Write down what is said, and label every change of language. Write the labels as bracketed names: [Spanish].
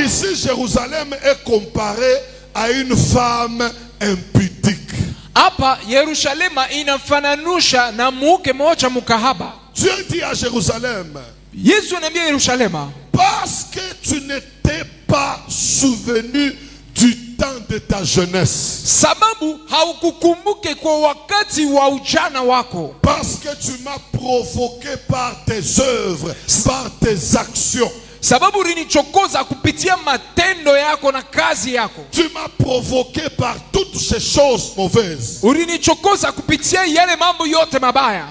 [French] Ici, Jérusalem est comparé à une femme impudique. [Swahili] Hapa Yerusalemu inafananusha na muke moja mukahaba. [French] Dieu dit à Jérusalem, [Swahili] Yesu anaambia Yerusalemu, [French] parce que tu n'étais pas souvenu du temps de ta jeunesse, [Swahili] sababu haukukumbuke kwa wakati wa ujana wako, [French] parce que tu m'as provoqué par tes œuvres, par tes actions. [Swahili] sababu ulinichokoza kupitia matendo yako na kazi yako. [French] Tu m'as provoqué par toutes ces choses mauvaises. [Swahili] Ulinichokoza kupitia yale mambo yote mabaya.